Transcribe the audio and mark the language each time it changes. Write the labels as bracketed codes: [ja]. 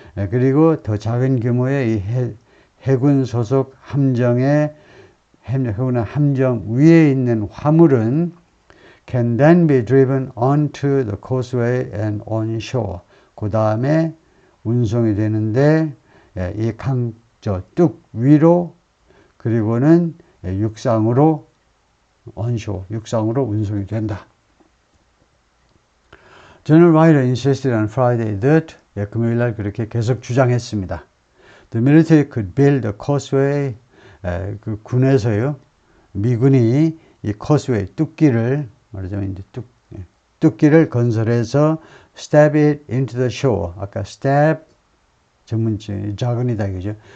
[ko] 그리고 더 작은 규모의 이 해군 소속 함정에 함정 위에 있는 화물은 [en] can then be driven onto the causeway and on shore. [ko] 그 다음에 운송이 되는데 이 뚝 위로 그리고는 육상으로 onshore, 육상으로 운송이 된다. [en] General Ryder insisted on Friday that [ko] 금요일 날 그렇게 계속 주장했습니다. [en] The military could build a causeway [ko] 그 군에서요. 미군이 이 causeway, 뚝길을, 말하자면 이제 뚝길을 건설해서 [en] stab it into the shore. [ko] 아까 stab, 전문적, jargon이다, 그죠?